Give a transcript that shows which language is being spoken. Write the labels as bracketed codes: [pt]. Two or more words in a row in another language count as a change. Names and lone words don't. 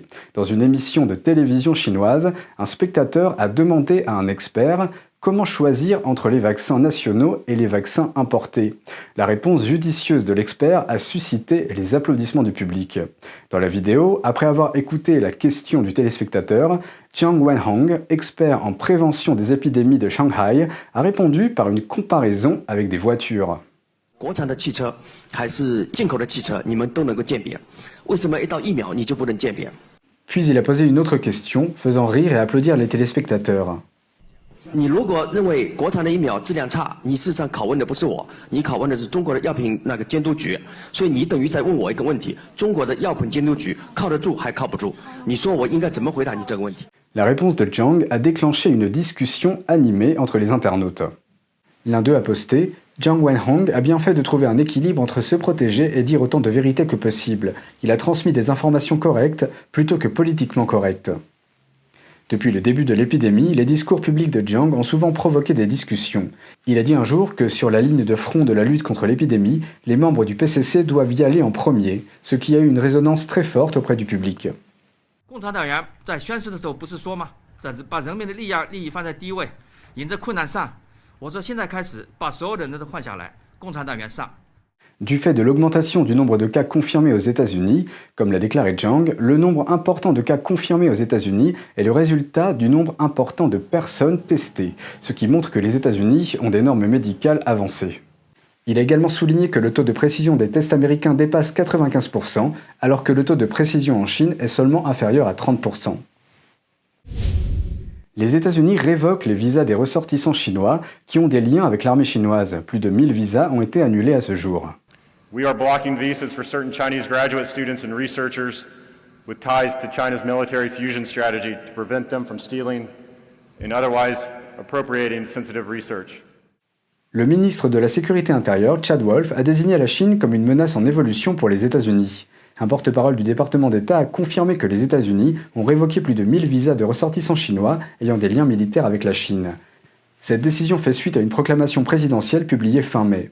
[fr] Dans une émission de télévision chinoise, un spectateur a demandé à un expert « Comment choisir entre les vaccins nationaux et les vaccins importés ?» La réponse judicieuse de l'expert a suscité les applaudissements du public. Dans la vidéo, après avoir écouté la question du téléspectateur, Jiang Wenhong, expert en prévention des épidémies de Shanghai, a répondu par une comparaison avec des voitures. [zh] 国产的汽车还是进口的汽车，你们都能够鉴别，为什么一到疫苗你就不能鉴别？ [fr] Puis il a posé une autre question, faisant rire et applaudir les téléspectateurs. [zh] 你如果认为国产的疫苗质量差，你事实上拷问的不是我，你拷问的是中国的药品那个监督局，所以你等于在问我一个问题：中国的药品监督局靠得住还靠不住？你说我应该怎么回答你这个问题？ [fr] La réponse de Jiang a déclenché une discussion animée entre les internautes. L'un d'eux a posté « Jiang Wenhong a bien fait de trouver un équilibre entre se protéger et dire autant de vérité que possible. Il a transmis des informations correctes plutôt que politiquement correctes. » Depuis le début de l'épidémie, les discours publics de Jiang ont souvent provoqué des discussions. Il a dit un jour que sur la ligne de front de la lutte contre l'épidémie, les membres du PCC doivent y aller en premier, ce qui a eu une résonance très forte auprès du public. [zh] 共产党员在宣誓的时候不是说吗？把人民的利益放在第一位，迎着困难上。我说现在开始把所有的人都换下来，共产党员上。 [fr] Du fait de l'augmentation du nombre de cas confirmés aux États-Unis, comme l'a déclaré Jiang, le nombre important de cas confirmés aux États-Unis est le résultat du nombre important de personnes testées, ce qui montre que les États-Unis ont des normes médicales avancées. Il a également souligné que le taux de précision des tests américains dépasse 95%, alors que le taux de précision en Chine est seulement inférieur à 30%. Les États-Unis révoquent les visas des ressortissants chinois qui ont des liens avec l'armée chinoise. Plus de 1000 visas ont été annulés à ce jour. [en] We are blocking visas for certain Chinese graduate students and researchers with ties to China's military fusion strategy to prevent them from stealing and otherwise appropriating sensitive research. [fr] Le ministre de la Sécurité intérieure, Chad Wolf, a désigné la Chine comme une menace en évolution pour les États-Unis. Un porte-parole du département d'État a confirmé que les États-Unis ont révoqué plus de 1000 visas de ressortissants chinois ayant des liens militaires avec la Chine. Cette décision fait suite à une proclamation présidentielle publiée fin mai.